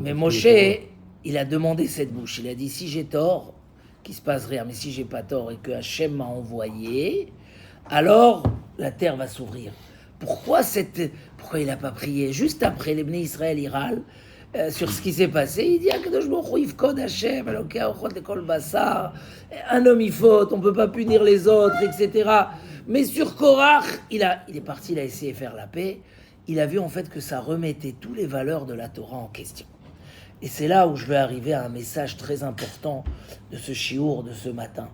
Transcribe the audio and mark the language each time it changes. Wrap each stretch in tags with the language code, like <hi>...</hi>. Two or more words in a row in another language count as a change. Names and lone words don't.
<fr>Mais Moshe, il a demandé cette bouche. Il a dit, si j'ai tort, qu'il se passe rien, mais si j'ai pas tort et que Hachem m'a envoyé, alors la terre va s'ouvrir. Pourquoi il n'a pas prié? Juste après, les</fr> <he>בני ישראל,</he> <fr>ils râlent sur ce qui s'est passé. Il dit</fr> <he>הקדוש ברוך הוא יפקוד השם אלוקי הרוחות לכל בשר.</he> <fr>Un homme il faute, on peut pas punir les autres, etc. Mais sur Korach, il est parti, il a essayé de faire la paix. Il a vu en fait que ça remettait toutes les valeurs de la Torah en question. Et c'est là où je veux arriver à un message très important de ce chiour de ce matin.</fr>